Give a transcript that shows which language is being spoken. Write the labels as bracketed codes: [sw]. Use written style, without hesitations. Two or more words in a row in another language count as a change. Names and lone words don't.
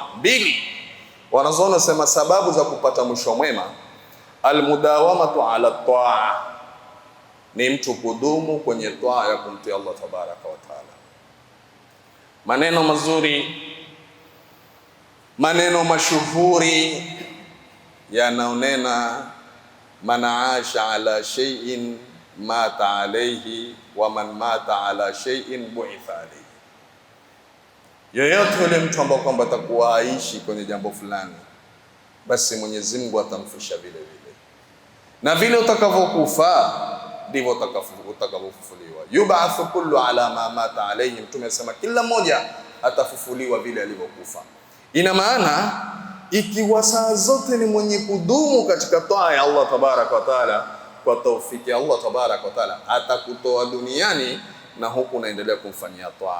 [sw] Mbili, wanazoona sema sababu za kupata mwisho mwema, [ar] المداومة على الطاعة, [sw] ni mtu kudumu kwenye taa ya kumtii [ar] الله تبارك وتعالى. [sw] Maneno mazuri, maneno mashuhuri yanaonena [ar] من عاش على شيء مات عليه ومن مات على شيء بعث عليه. [sw] Yoyote yule mtu ambaye kwamba atakuwa aishi kwenye jambo fulani, basi Mwenyezi Mungu atamfisha vile vile, na vile utakavyokufa ndivyo utakavyofufuliwa. [ar] يبعث كل على ما مات عليه, [sw] Mtume asema kila mmoja atafufuliwa vile alivyokufa. Ina maana ikiwa saa zote ni mwenye kudumu katika taa ya [ar] الله تبارك وتعالى, [sw] kwa taufiki ya [ar] الله تبارك وتعالى [sw] atakutoa duniani na huku unaendelea kumfanyia taa.